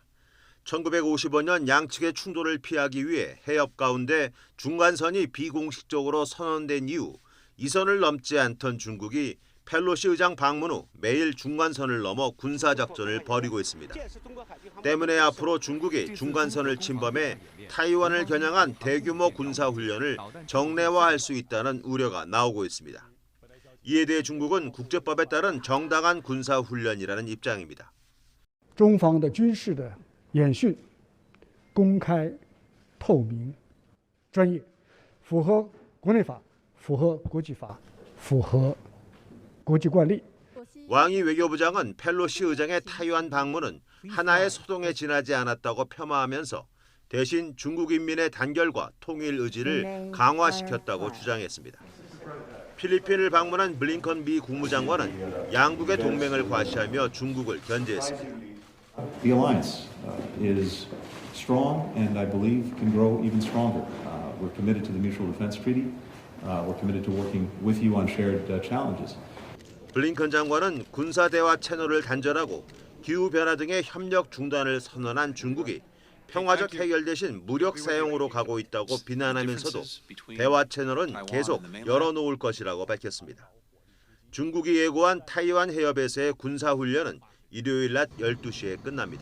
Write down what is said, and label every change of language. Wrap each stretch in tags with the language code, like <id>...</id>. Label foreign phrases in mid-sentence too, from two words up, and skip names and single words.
<ko>1955년 양측의 충돌을 피하기 위해 해협 가운데 중간선이 비공식적으로 선언된 이후 이 선을 넘지 않던 중국이 펠로시 의장 방문 후 매일 중간선을 넘어 군사작전을 벌이고 있습니다. 때문에 앞으로 중국이 중간선을 침범해 타이완을 겨냥한 대규모 군사훈련을 정례화할 수 있다는 우려가 나오고 있습니다. 이에 대해 중국은 국제법에 따른 정당한 군사훈련이라는 입장입니다.</ko> <zh>中方的军事的演训公开、透明、专业，符合国内法，符合国际法，符合国际惯例。</zh> <ko>왕이 외교부장은 펠로시 의장의 타이완 방문은 하나의 소동에 지나지 않았다고 폄하하면서 대신 중국 인민의 단결과 통일 의지를 강화시켰다고 주장했습니다. 필리핀을 방문한 블링컨 미 국무장관은 양국의 동맹을 과시하며 중국을 견제했습니다.</ko> <en>The alliance is strong and I believe can grow even stronger. We're committed to the Mutual Defense Treaty. We're committed to working with you on shared challenges.</en> <ko>블링컨 장관은 군사 대화 채널을 단절하고 기후 변화 등의 협력 중단을 선언한 중국이 평화적 해결 대신 무력 사용으로 가고 있다고 비난하면서도 대화 채널은 계속 열어놓을 것이라고 밝혔습니다. 중국이 예고한 타이완 해협에서의 군사훈련은 일요일 낮 12시에 끝납니다.</ko>